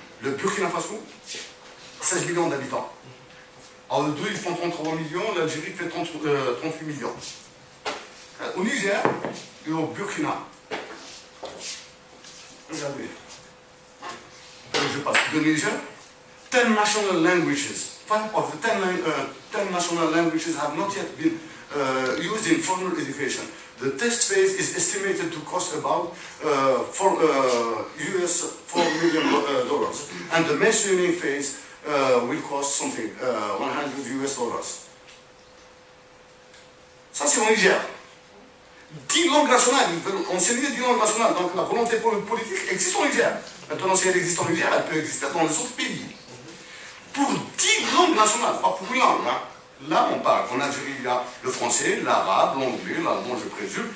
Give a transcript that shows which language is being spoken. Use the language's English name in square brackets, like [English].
[French] Le Burkina Faso, 16 millions d'habitants. Alors les deux, ils font 33 millions, l'Algérie fait 38 millions. Au Niger et au Burkina, regardez, je passe. [English] Le Niger, 10 national languages. 5 of the 10 national languages have not yet been used in formal education. The test phase is estimated to cost about $4 million. And the mentioning phase will cost something, $100. [French] Ça, c'est au Niger. 10 langues nationales, ils veulent enseigner 10 langues nationales. Donc la volonté politique existe au Niger. Maintenant, si elle existe au Niger, elle peut exister dans les autres pays. Pour 10 langues nationales, pas pour une langue. Hein. Là, on parle. En Algérie, il y a le français, l'arabe, l'anglais, l'allemand, je présume.